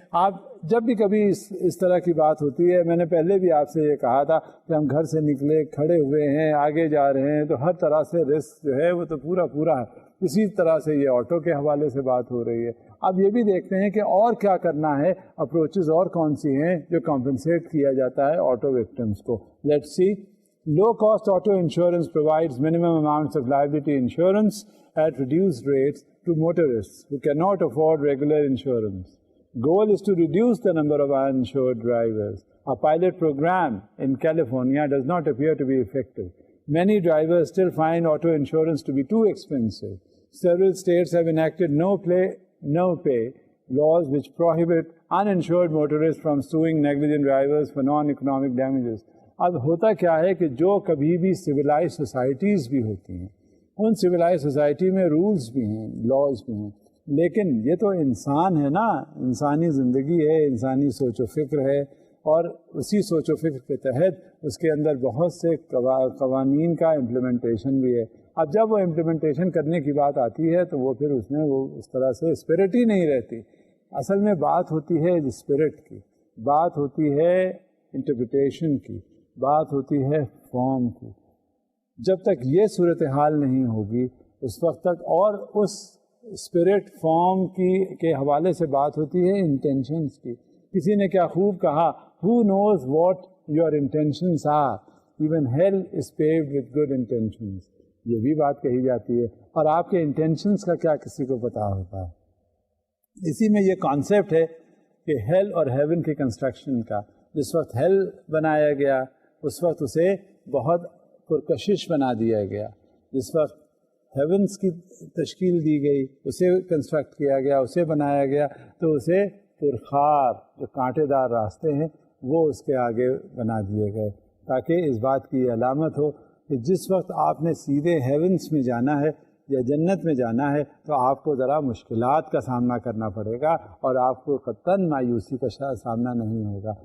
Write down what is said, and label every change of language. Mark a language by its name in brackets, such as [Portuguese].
[Urdu] آپ جب بھی کبھی اس طرح کی بات ہوتی ہے, میں نے پہلے بھی آپ سے یہ کہا تھا کہ ہم گھر سے نکلے, کھڑے ہوئے ہیں, آگے جا رہے ہیں, تو ہر طرح سے رسک جو ہے وہ تو پورا ہے. اسی طرح سے یہ آٹو کے حوالے سے بات ہو رہی ہے. اب یہ بھی دیکھتے ہیں کہ اور کیا کرنا ہے, اپروچز اور کون سی ہیں جو کمپنسیٹ کیا جاتا ہے آٹو وکٹمس کو. [English] Let's see. Low cost auto insurance provides minimum amounts of liability insurance at reduced rates to motorists who cannot afford regular insurance. Goal is to reduce the number of uninsured drivers. A pilot program in California does not appear to be effective. Many drivers still find auto insurance to be too expensive. Several states have enacted no pay laws which prohibit uninsured motorists from suing negligent drivers for non-economic damages. [Urdu] اب ہوتا کیا ہے کہ جو کبھی بھی civilise societies بھی ہوتی ہیں, ان سویلائز سوسائٹی میں رولز بھی ہیں, لاز بھی ہیں, لیکن یہ تو انسان ہے نا, انسانی زندگی ہے, انسانی سوچ و فکر ہے, اور اسی سوچ و فکر کے تحت اس کے اندر بہت سے قوانین کا امپلیمنٹیشن بھی ہے. اب جب وہ امپلیمنٹیشن کرنے کی بات آتی ہے تو وہ پھر اس میں وہ اس طرح سے اسپرٹ ہی نہیں رہتی. اصل میں بات ہوتی ہے اسپرٹ کی, بات ہوتی ہے انٹرپریٹیشن کی, بات ہوتی ہے فارم کی. جب تک یہ صورتحال نہیں ہوگی اس وقت تک, اور اس اسپرٹ فارم کے حوالے سے بات ہوتی ہے انٹینشنس کی. کسی نے کیا خوب کہا, [English] who knows what your intentions are, even hell is paved with good intentions. [Urdu] یہ بھی بات کہی جاتی ہے. اور آپ کے انٹینشنس کا کیا کسی کو پتہ ہوتا ہے. اسی میں یہ کانسیپٹ ہے کہ ہیل اور ہیون کی کنسٹرکشن کا. جس وقت ہیل بنایا گیا اس وقت اسے بہت پرکشش بنا دیا گیا. جس وقت ہیونس کی تشکیل دی گئی، اسے کنسٹرکٹ کیا گیا، اسے بنایا گیا، تو اسے پرخار جو کانٹے دار راستے ہیں وہ اس کے آگے بنا دیے گئے، تاکہ اس بات کی علامت ہو کہ جس وقت آپ نے سیدھے ہیونس میں جانا ہے یا جنت میں جانا ہے تو آپ کو ذرا مشکلات کا سامنا کرنا پڑے گا اور آپ کو قطعاً مایوسی کا سامنا نہیں ہوگا.